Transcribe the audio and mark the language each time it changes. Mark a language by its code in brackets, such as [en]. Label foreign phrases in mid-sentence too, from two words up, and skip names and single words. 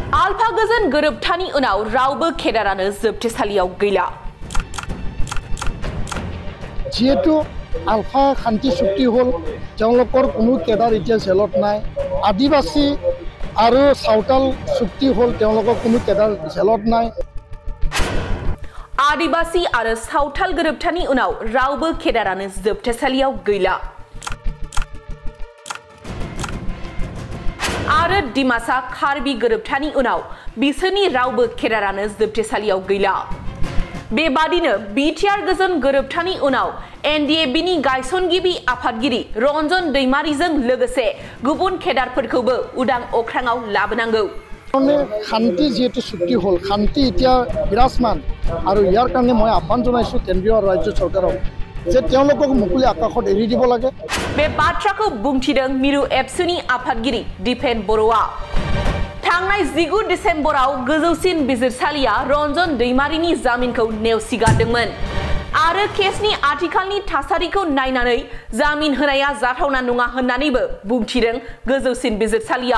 [brx] आलफा गोजोन गोरोबथानि उनाव रावबो केडारानो जोबथेसालियाव गैला। [as] যিহেতু আলফা খান্থি চুক্তি হল তেওঁলোকৰ কোনো কেডাৰ এতিয়া জেলত নাই। আদিবাসী আৰু সাঁওতাল চুক্তি হল তেওঁলোকৰ কোনো কেডাৰ জেলত নাই। [brx] आदिबासी आरो सावथाल गोरोबथानि उनाव रावबो केडारानो जोबथेसालियाव गैला। आरो डिमासा कार्बी गोरोबथानि उनाव बिसोरनि रावबो केडारानो जोबथेसालियाव गैला। बेबादिनो बिटिआर गोजोन गोरोबथानि उनाव एनडिएबिनि गायसनगिरि आफादगिरि रन्जन दैमारिजों लोगोसे गुबुन केडारफोरखौबो उदां अख्राङाव लाबोनांगौ। [as] শান্তি যেহেতু চুক্তি হল শান্তি এতিয়া বিৰাজমান আৰু ইয়াৰ কাৰণে মই আহ্বান জনাইছো কেন্দ্ৰীয় আৰু ৰাজ্য চৰকাৰক যে তেওঁলোকক মুকলি আকাশত এৰি দিব লাগে। [brx] बे बाथ्राखौ बुंथिदों मिरु एबसुनि आफादगिरि दिपेन बर'आ। थांनाय 19 डिसेम्बराव गोजौसिन बिजिरसालिया रन्जन दैमारिनि जामिनखौ नेवसिगारदोंमोन आरो केसनि आथिखालनि थासारिखौ नायनानै जामिन होनाया जाथावना नङा होननानैबो बुंथिदों गोजौसिन बिजिरसालिया।